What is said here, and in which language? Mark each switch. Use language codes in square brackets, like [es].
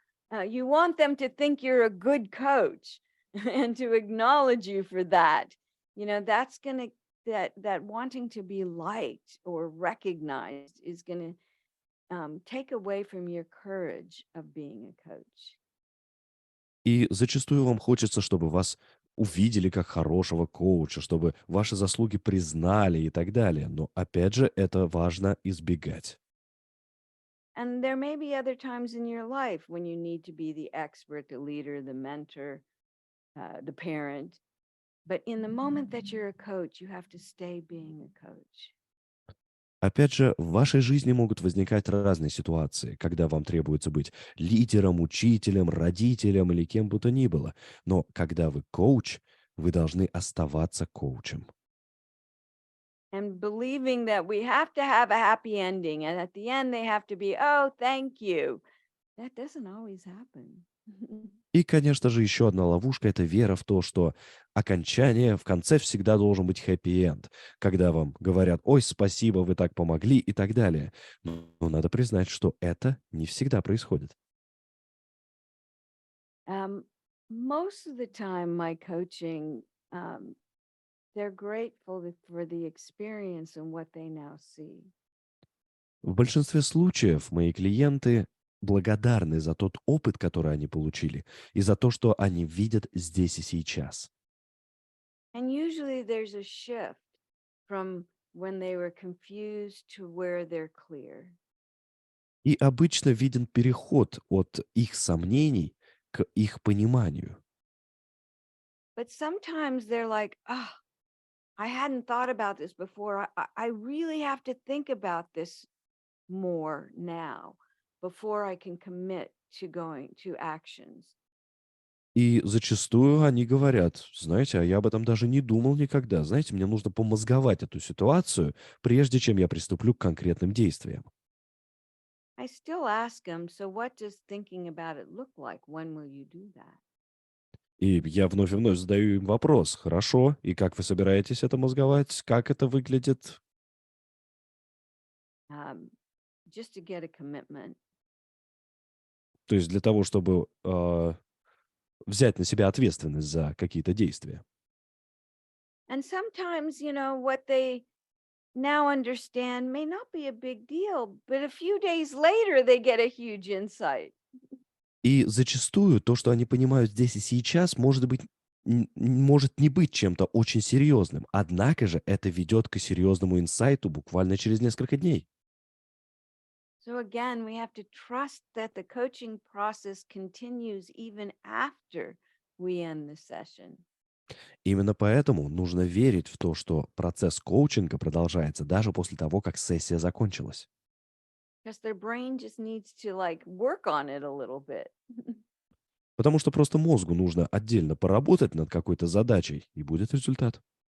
[en] and you want them to think you're a good coach and to acknowledge you for that. That's going to that wanting to be liked or recognized is going to take away from your courage of being a coach. [ru] И зачастую вам хочется, чтобы вас увидели как хорошего коуча, чтобы ваши заслуги признали и так далее. Но опять же, это важно избегать. [en] And there may be other times in your life when you need to be the expert, the leader, the mentor, the parent. But in the moment that you're a coach, you have to stay being a coach. [ru] Опять же, в вашей жизни могут возникать разные ситуации, когда вам требуется быть лидером, учителем, родителем или кем бы то ни было. Но когда вы коуч, вы должны оставаться коучем. [en] And believing that we have to have a happy ending. And at the end, they have to be, oh, thank you. That doesn't always happen. [ru] И, конечно же, еще одна ловушка — это вера в то, что окончание в конце всегда должен быть хэппи-энд, когда вам говорят: «Ой, спасибо, вы так помогли» и так далее. Но надо признать, что это не всегда происходит. [en] Um, most of the time, my coaching, um, they're grateful for the experience and what they now see. [ru] В большинстве случаев мои клиенты благодарны за тот опыт, который они получили, и за то, что они видят здесь и сейчас. [en] And usually there's a shift from when they were confused to where they're clear. [ru] И обычно виден переход от их сомнений к их пониманию. [en] But sometimes they're like, oh, I hadn't thought about this before. I really have to think about this more now before I can commit to going to actions. [ru] И зачастую они говорят: знаете, а я об этом даже не думал никогда. Знаете, мне нужно помозговать эту ситуацию, прежде чем я приступлю к конкретным действиям. [en] I still ask them, so what does thinking about it look like? When will you do that? [ru] И я вновь и вновь задаю им вопрос: хорошо, и как вы собираетесь это мозговать? Как это выглядит? [en] Um, just to get a commitment. [ru] То есть для того, чтобы взять на себя ответственность за какие-то действия. [en] And sometimes, what they now understand may not be a big deal, but a few days later they get a huge insight. [ru] И зачастую то, что они понимают здесь и сейчас, может не быть чем-то очень серьезным. Однако же это ведет к серьезному инсайту буквально через несколько дней. [en] So again, we have to trust that the coaching process continues even after we end the session. [ru] Именно поэтому нужно верить в то, что процесс коучинга продолжается даже после того, как сессия закончилась. [en] Because their brain just needs to like work on it a little bit. [ru] Потому что просто мозгу нужно отдельно поработать над какой-то задачей, и будет результат.